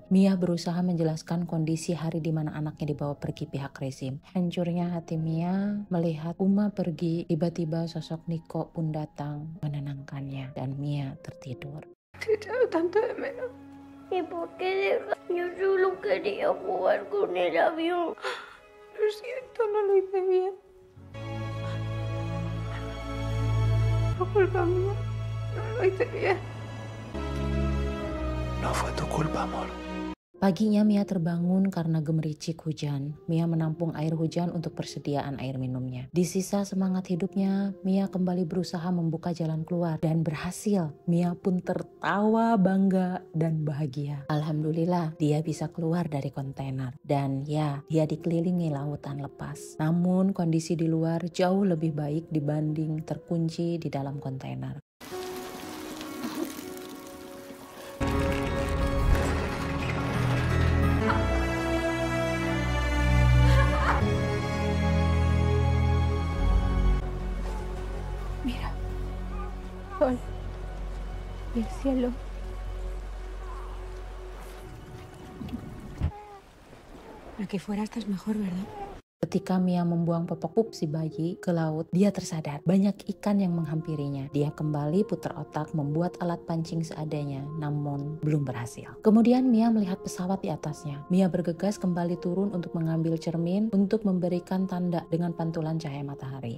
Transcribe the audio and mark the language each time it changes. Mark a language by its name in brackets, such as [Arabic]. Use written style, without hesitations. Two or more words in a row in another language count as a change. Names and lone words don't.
[Indonesian] Mia berusaha menjelaskan kondisi hari di mana anaknya dibawa pergi pihak rezim. Hancurnya hati Mia melihat Uma pergi, tiba-tiba sosok Niko pun datang menenangkannya, dan Mia tertidur. [Spanish] Te echo tanto de menos. ¿Y por qué dejas? Yo solo quería jugar con el avión. Lo siento, no lo hice bien. Por culpa mía, no lo hice bien. No fue tu culpa, amor. [Indonesian] Paginya Mia terbangun karena gemericik hujan. Mia menampung air hujan untuk persediaan air minumnya. Di sisa semangat hidupnya, Mia kembali berusaha membuka jalan keluar dan berhasil. Mia pun tertawa bangga dan bahagia. Alhamdulillah dia bisa keluar dari kontainer. Dan ya, dia dikelilingi lautan lepas. Namun kondisi di luar jauh lebih baik dibanding terkunci di dalam kontainer. [Spanish] Mira. Sol. Y el cielo. Aquí fuera estás mejor, ¿verdad? [Indonesian] Ketika Mia membuang popok pup si bayi ke laut, dia tersadar banyak ikan yang menghampirinya. Dia kembali putar otak membuat alat pancing seadanya, namun belum berhasil. Kemudian Mia melihat pesawat di atasnya. Mia bergegas kembali turun untuk mengambil cermin untuk memberikan tanda dengan pantulan cahaya matahari.